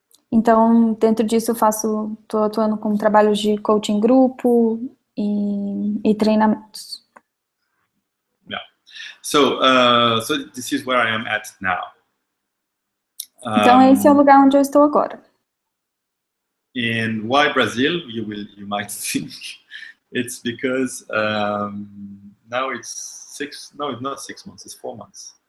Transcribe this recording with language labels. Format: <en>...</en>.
<pt>Então, dentro disso, estou atuando com trabalhos de coaching grupo e treinamentos.</pt> <en>Yeah. So this is where I am at now.</en> <pt>Então, esse é o lugar onde eu estou agora.</pt> <en>And why Brazil? You might think it's because now it's it's not 6 months, it's 4 months.</en>